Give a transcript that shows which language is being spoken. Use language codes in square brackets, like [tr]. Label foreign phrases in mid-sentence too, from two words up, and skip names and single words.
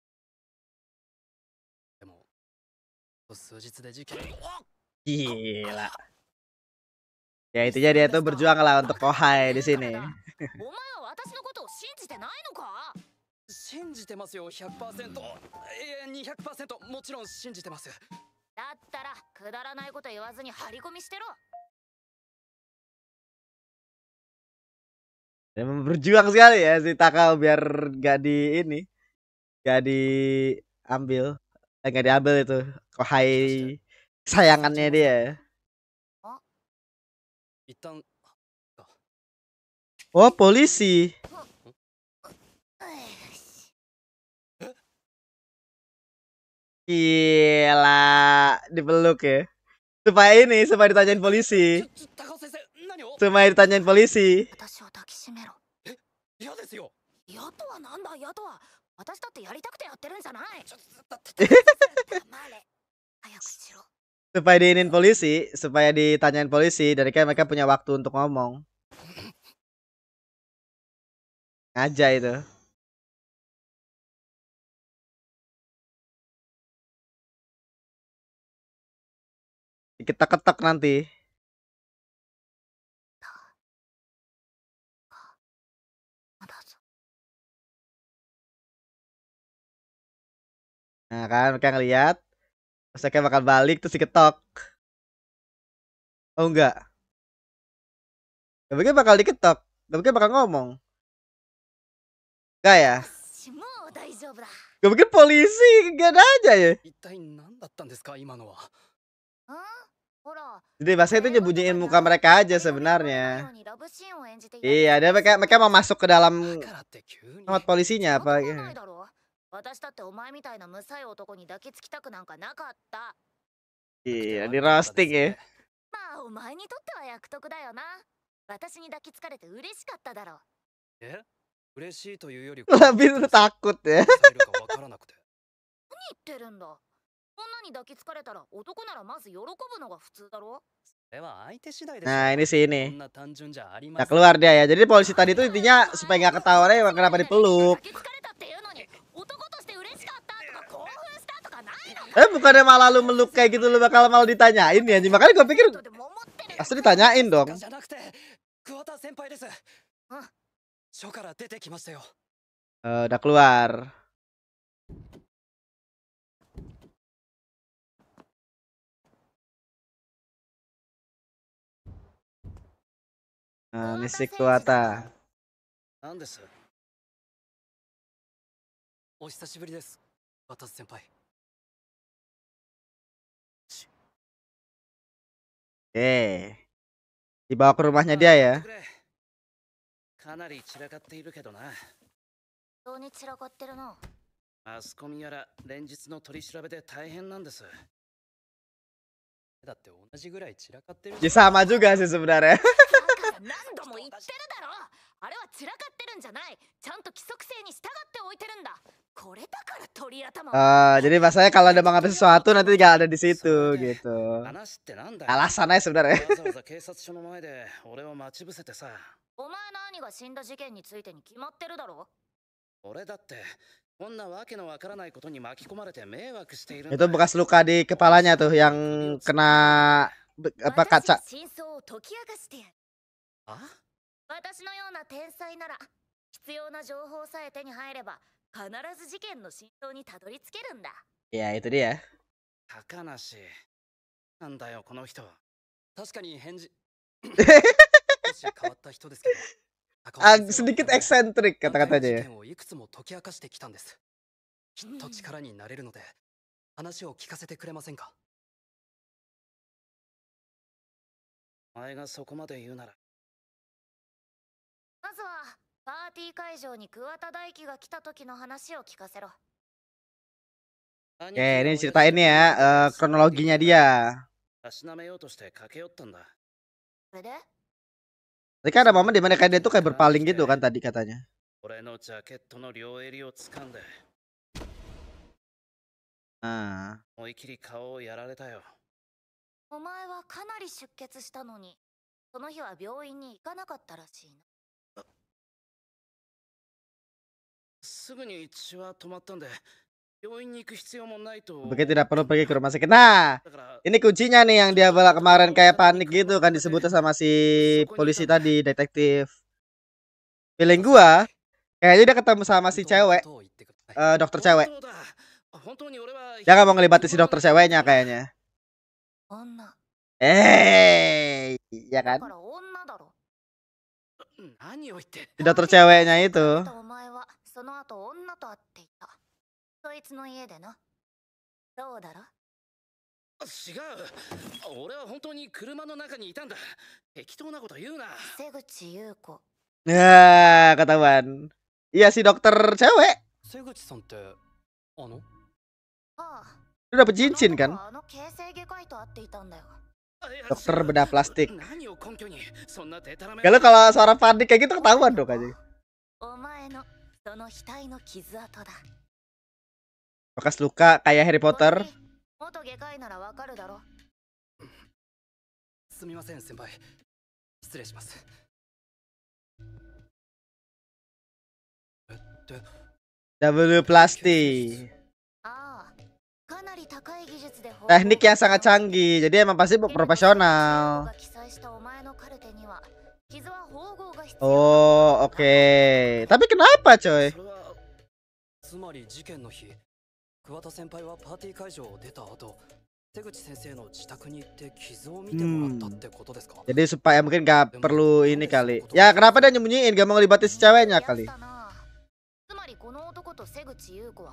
[ja] でも数日で事件。 [id] Gila. Ya intinya dia tuh berjuang lah untuk Kohai di sini. [ja] お前は私のことを信じてないのか？信じてますよ、100%。200%もちろん信じてます。だったらくだらないこと言わずに張り込みしてろ。 [id] Emang berjuang sekali ya si Takao biar gak di ini, gak di ambil. Enggak diambil itu. Kohai sayangannya dia. [ja] 一旦 [id] Oh, polisi. Gila, dipeluk ya. Supaya ditanyain polisi. [ja] 高尾先生何を [id] Supaya ditanyain polisi. [ja] 私を抱きしめろ。嫌ですよ嫌とはなんだ嫌とは。私だってやりたくてやってるんじゃない。だって黙れ。早くしろ。 [id] Supaya diinin polisi, supaya ditanyain polisi, dari kan mereka punya waktu untuk ngomong. Aja itu. Diketok-ketok nanti. Nah kan mereka ngeliat. Terus mereka bakal balik terus diketok. Oh enggak. Gak mungkin bakal diketok. Gak mungkin bakal ngomong. Enggak ya? [ja] もう大丈夫だ。 [id] Gak mungkin polisi. Gak ada aja ya. [ja] 一体何だったんですか今のはうんほら。 [id] Jadi bahasa itu nyembunyiin muka mereka aja sebenarnya. Iya, dia mereka mau masuk ke dalam [ja] だからって急に [id] tempat polisinya apa? [ja] 私だってお前みたいな無才男に抱きつきたくなんかなかった。 [id] Iya, di roasting ya. [ja] まあお前にとっては役得だよな。私に抱きつかれて嬉しかっただろう。え嬉しいというより [id] Lebih takut ya. [ja] されるかわからなくて何言ってるんだ。女に抱きつかれたら男ならまず喜ぶのが普通だろ。それは相手次第でしょ [id] Nah, ini sih [ja] こ [id] ini. [ja] んな単純じゃありま [id] Nah, [ja] せん [id] keluar dia ya. Jadi polisi tadi itu intinya supaya nggak ketahuan aja emang kenapa dipeluk. [ja] 抱きつかれたっていうのに男として嬉しかったとか興奮したとかないの。 [id] Bukannya malah lu meluk kayak gitu lu bakal mau ditanyain ya. Makanya gue pikir [ja] でも思ってるよ。 [id] pasti ditanyain dong. [ja] じゃなくて桑田先輩です署から出てきましたよ [id] Udah keluar. Nah, Nisik Kuwata. [ja] なんですお久しぶりです桑田先輩 [id] Dibawa ke rumahnya dia ya. [ja] かなり散らかっているけどな。本当に散らかってるな。マスコミやら連日の取り調べで大変なんです。だって同じぐらい散らかってる [id] Ya sama juga sih sebenarnya. [ja] だから何度も言ってるだろ。あれは散らかってるんじゃない。ちゃんと規則性に従っておいてるんだ。これだから鳥頭。 [id] Jadi bahasanya kalau ada mau ngambil sesuatu nanti tinggal ada di situ gitu. [ja] 話ってなんだよ。 [id] Alasan aja sebenarnya. [ja] わざわざ警察署の前で俺を待ち伏せてさ。お前の兄が死んだ事件についてに決まってるだろ。俺だってこんなわけのわからないことに巻き込まれて迷惑しているん [id] Itu [ja] だ。 [id] bekas luka di kepalanya tuh yang kena apa [ja] 私が [id] kaca. [ja] 真相を解き明かしてやる。あ？私のような天才なら必要な情報さえ手に入れば必ず事件の真相にたどり着けるんだ。 [id] Ya itu dia. [ja] 高梨。なんだよこの人。確かに返事少し変わった人ですけど [id] Sedikit eksentrik [ja] 事 [id] kata-katanya ya. [ja] 件をいくつも解き明かしてきたんですきっと力になれるので話を聞かせてくれませんかお前がそこまで言うなら。まずはパーティー会場に桑田大輝が来た時の話を聞かせろ。 [id] Oke, ini ceritain ya kronologinya dia. [ja] たしなめようとして駆け寄ったんだ。それで [id] Tadi kan ada momen dimana kayak dia tuh kayak berpaling gitu kan tadi katanya. [ja] 俺のジャケットの両襟を掴んで [id] Nah, [ja] 思い切り顔をやられたよ。お前はかなり出血したのにその日は病院に行かなかったらしいな。すぐに血は止まったんで病院に行く必要もないと。 [id] begitu tidak perlu pergi ke rumah sakit. Nah, [ja] だから [id] ini kuncinya nih yang dia bala kemarin kayak panik gitu kan disebutnya sama si polisi tadi, detektif. Feeling gua kayaknya dia ketemu sama si cewek, [ja] 本当のことを言ってください [id] dokter cewek. [ja] 本当だ。本当に俺は [id] Dia nggak mau ngelibatin si dokter ceweknya kayaknya. [ja] 女 [id] Ya [ja] だ [id] kan? [ja] から女だろ。何を言って。 [id] Si dokter ceweknya itu. [ja] お前はその後女と会っていた。そいつの家でな。どうだろ？違う。俺は本当に車の中にいたんだ。適当なこと言うな。瀬口優子。 [id] Nah, ketahuan. Iya si dokter cewek. [ja] 瀬口さんってあのああ、 [id] Dia dapet [ja] あの [id] cincin [ja] 男 [id] kan? [ja] はあの形成外科医と会っていたんだよ。いや [id] Dokter [ja] 違う。 [id] bedah plastik. [ja] 何を根拠にそんなデタラメ。 [id] Kalau kalau suara panik kayak gitu ketahuan dong aja. [ja] お前のその額の傷跡だ。 [id] Bekas luka kayak Harry [ja] これ [id] Potter. [ja] に元外科医ならわかるだろ。すみません先輩、失礼します。で [id] W plastik. [ja] ああ、かなり高い技術で [id] Teknik yang sangat canggih. Jadi emang pasti profesional. [ja] が記載したお前のカルテには傷は縫合が必要。 [id] Oh, oke. Tapi kenapa, coy? [ja] それはつまり事件の日、桑田先輩はパーティー会場を出た後、瀬口先生の自宅に行って傷を見てもらったってことですか？ [id] Jadi supaya mungkin gak perlu ini kali. Ya kenapa dia nyembunyiin gak mau ngelibatin si ceweknya kali. [ja] つまりこの男と瀬口優子は。